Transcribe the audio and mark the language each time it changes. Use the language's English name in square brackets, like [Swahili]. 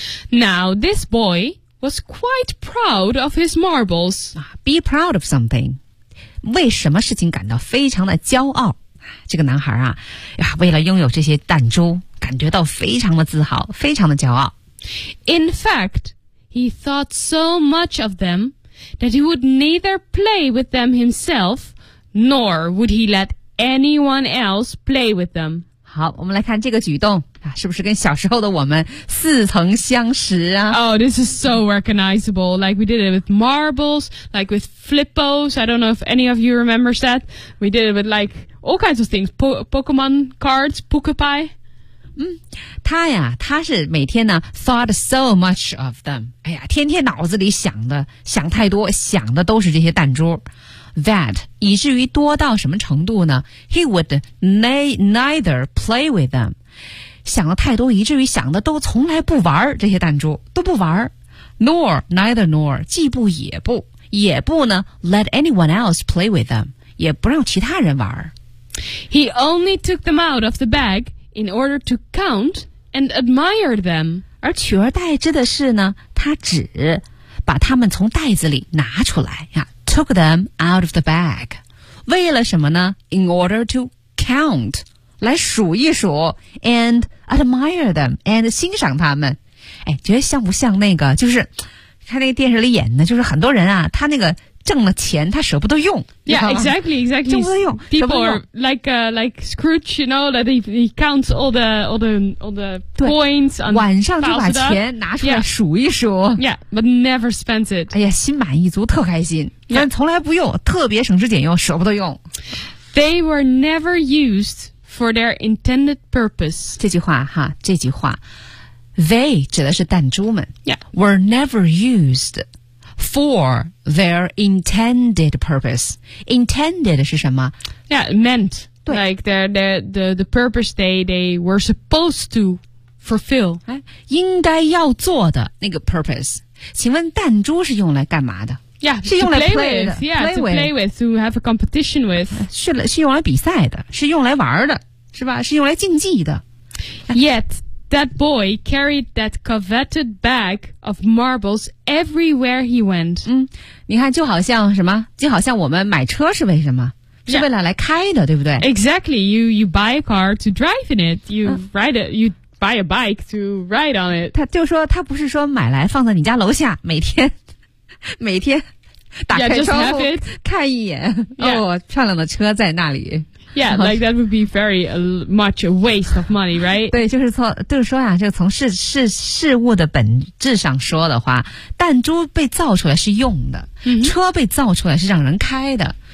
[English] Now this boy was quite proud of his marbles. Be proud of something， [Chinese] 为什么事情感到非常的骄傲？这个男孩啊，为了拥有这些弹珠，感觉到非常的自豪，非常的骄傲。 [English] In fact, he thought so much of them that he would neither play with them himself, nor would he let. Anyone else play with them? [Chinese] 好，我们来看这个举动啊，是不是跟小时候的我们似曾相识啊 [English] ？Oh, this is so recognizable. Like we did it with marbles, like with flippos. I don't know if any of you remembers that. We did it with like all kinds of things, Pokemon cards, Pukupai. [Chinese] 他呀，他是每天呢 [English] thought so much of them. [Chinese] 哎呀，天天脑子里想太多，想的都是这些弹珠。 [English] That [Chinese] 以至于多到什么程度呢 [English] ？He would neither play with them. [Chinese] 想了太多，以至于想的都从来不玩这些弹珠，都不玩。 [English] Neither, [Chinese] 既不也不，也不呢 [English] ？Let anyone else play with them. [Chinese] 也不让其他人玩。 [English] He only took them out of the bag in order to count and admire them. [Chinese] 而取而代之的是呢，他只把他们从袋子里拿出来呀。 [English] Took them out of the bag. [Chinese] 为了什么呢 [English] ?In order to count. [Chinese] 来数一数 [English] and admire them, and [Chinese] 欣赏他们。哎，觉得像不像那个就是看那个电视里演的，就是很多人啊，他那个挣了钱他舍不得用。 [English] Yeah, exactly. [Chinese] 舍不得用。 [English] People are like Scrooge, you know, that he counts all the points on [Chinese] 晚上就把钱拿出来数一数。 [English] Yeah, but never spends it. [Chinese] 哎呀，心满意足，特开心。但从来不用，特别省吃俭用，舍不得用。 [English] They were never used for their intended purpose. [Chinese] 这句话哈，这句话 ，they 指的是弹珠们。 [English] Yeah, were never used. For their intended purpose. [Chinese] Intended 是什么 [English] Yeah, meant. Like the purpose they were supposed to fulfill. [Chinese] 应该要做的那个 purpose. 请问弹珠是用来干嘛的 [English] Yeah, [Chinese] 是用来 [English] play with, to have a competition with. [Chinese] 是用来比赛的，是用来玩的，是吧？是用来竞技的。 [English] Yet, That boy carried that coveted bag of marbles everywhere he went. [Chinese] 你看就好像什么就好像我们买车是为什么是为了来开的对不对 [English] Exactly, you buy a car to drive in it. You ride it, you buy a bike to ride on it. [Chinese] 他就说他不是说买来放在你家楼下每天打开窗户 看一眼、 [English] yeah. [Chinese] 哦漂亮的车在那里。 [English] Yeah, like that would be very much a waste of money, right? [Chinese] 对，就是说呀、啊，这个从事物的本质上说的话，弹珠被造出来是用的， [English] mm-hmm. [Chinese] 车被造出来是让人开的。